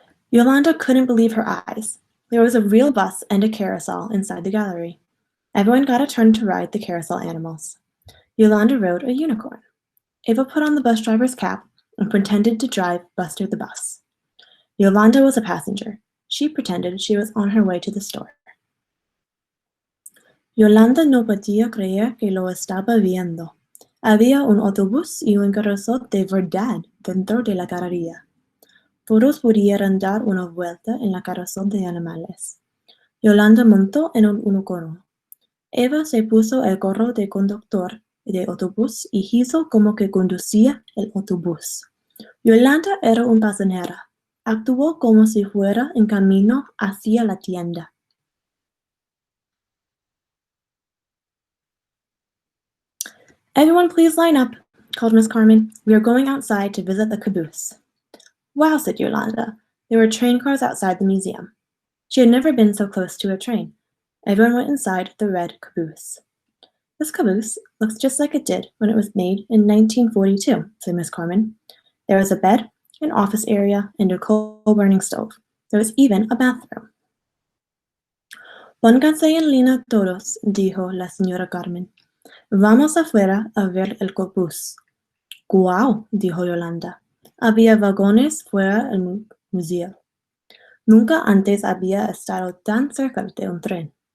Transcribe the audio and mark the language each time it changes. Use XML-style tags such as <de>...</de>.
<en>Yolanda couldn't believe her eyes. There was a real bus and a carousel inside the gallery. Everyone got a turn to ride the carousel animals. Yolanda rode a unicorn. Ava put on the bus driver's cap and pretended to drive Buster the bus. Yolanda was a passenger. She pretended she was on her way to the store.</en> <es>Yolanda no podía creer que lo estaba viendo. Había un autobús y un carrusel de verdad dentro de la galería. Todos pudieron dar una vuelta en la carrusel de animales. Yolanda montó en un unicornio. Eva se puso el gorro de conductor de autobús y hizo como que conducía el autobús. Yolanda era una pasajera. Actuó como si fuera en camino hacia la tienda.</es> <en>"Everyone please line up," called Miss Carmen. "We are going outside to visit the caboose." "Wow," said Yolanda. There were train cars outside the museum. She had never been so close to a train. Everyone went inside the red caboose. "This caboose looks just like it did when it was made in 1942, said Miss Carmen. "There was a bed, an office area, and a coal-burning stove. There was even a bathroom."</en> <es>"Pónganse en línea todos," dijo la señora Carmen. "Vamos afuera a ver el caboose." "Guau", dijo Yolanda. Había vagones fuera del museo. Nunca antes había estado tan cerca de un tren.</es>